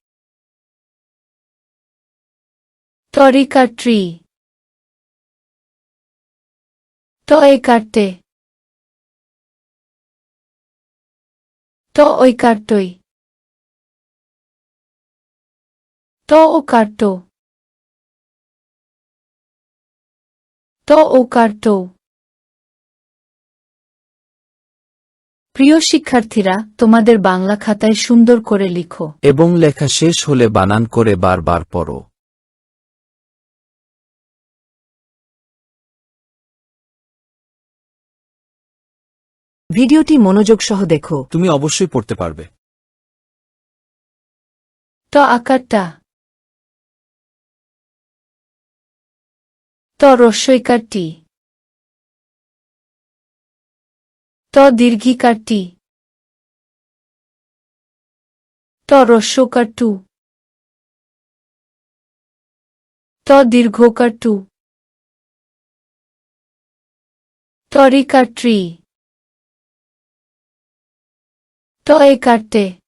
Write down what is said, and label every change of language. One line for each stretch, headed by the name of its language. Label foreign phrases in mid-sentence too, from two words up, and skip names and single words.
Bangla: ত রিকারট্রি, ত একারটে, ত ঐকারটই, ত ওকারটো, ত ওকারটো। প্রিয় শিক্ষার্থীরা, তোমাদের বাংলা খাতায় সুন্দর করে লিখো এবং লেখা শেষ হলে বানান করে বারবার পড়ো। ভিডিওটি মনোযোগ সহ দেখো। তুমি অবশ্যই পড়তে পারবে। ত আকারটা, ত রস্বইকারটি, ত দীর্ঘিকারটি, ত রস্বকারটু, ত দীর্ঘকারটু, ত রিকারট্রি, ত একারটে,